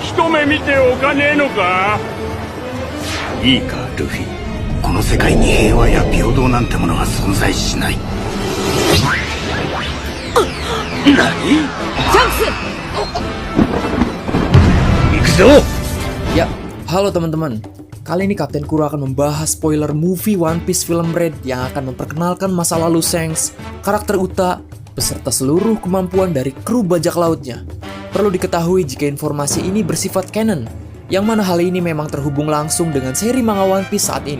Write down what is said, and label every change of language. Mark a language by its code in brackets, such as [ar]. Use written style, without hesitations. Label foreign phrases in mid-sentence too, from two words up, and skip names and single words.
[ja] 目見ておかねえのか。いいかルフィ、この世界に平和や平等なんてものは存在しない。何？シャンクス! 行くぞ! [id] Ya, halo teman-teman. Kali ini Kapten Kuro akan membahas spoiler movie One Piece Film Red yang akan memperkenalkan masa lalu Shanks, karakter Uta, beserta seluruh kemampuan dari kru bajak lautnya. Perlu diketahui jika informasi ini bersifat canon, yang mana hal ini memang terhubung langsung dengan seri manga One Piece saat ini.